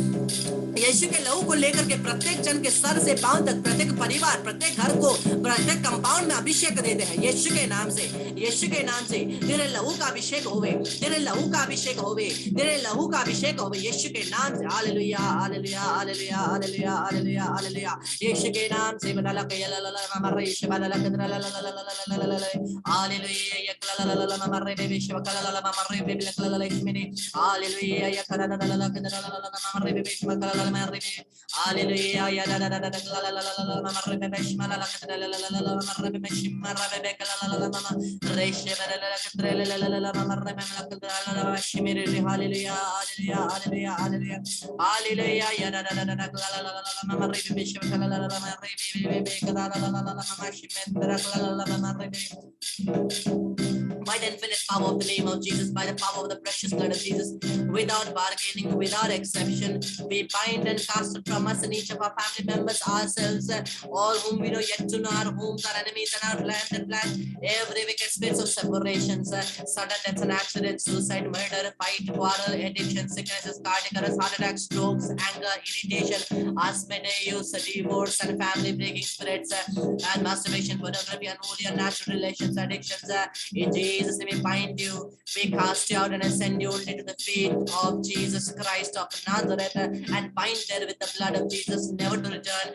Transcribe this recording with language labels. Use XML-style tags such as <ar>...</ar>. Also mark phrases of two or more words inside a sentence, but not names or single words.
<hi>यीशु के लहू को लेकर के प्रत्येक जन के सर से पांव तक, प्रत्येक परिवार, प्रत्येक घर को, प्रत्येक कंपाउंड में अभिषेक देते हैं यीशु के नाम से। यीशु के नाम से तेरे लहू का अभिषेक होवे, तेरे लहू का अभिषेक होवे, तेरे लहू का अभिषेक होवे यीशु के नाम से। हालेलुया हालेलुया हालेलुया हालेलुया हालेलुया हालेलुया। यीशु के नाम से बदला के हालेलुया Hallelujah, ya da da da da la la la la la la marre be shma la la la la la la marre be shma marre be la la la la reshe be la la la la la la marre be la la la shimire hallelujah hallelujah hallelujah hallelujah hallelujah ya da da da da la la la la marre be shma la la la marre be la la la la la shime la la la marre</hi> <en>be by the infinite power of the name of Jesus, by the power of the precious blood of Jesus, without bargaining, without exception, we bind and cast it from us and each of our family members, ourselves, all whom we know yet to know, our homes, our enemies, and our land and plan, every wicked spirits of separations, sudden deaths and accidents, suicide, murder, fight, quarrel, addiction, sicknesses, cardiac arrest, heart attacks, strokes, anger, irritation, husband use, divorce, and family breaking spirits, and masturbation, pornography, unholy, unnatural relations, addictions, in Jesus' name we bind you, we cast you out and send you only to the feet of Jesus Christ of Nazareth, and bind there with the blood of Jesus, never to return.</en>